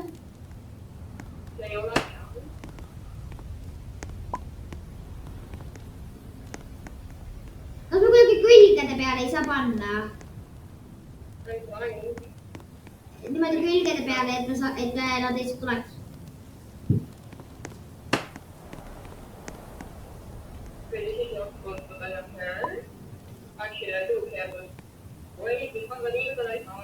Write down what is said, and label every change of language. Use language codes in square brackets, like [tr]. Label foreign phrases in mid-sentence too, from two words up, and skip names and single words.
[et] Ei ole. Kas me kuidagi külgede peale ei saa panna? Niimoodi külgede peale, et nad lihtsalt tuleks. [en] Actually, I do have a way because I need that I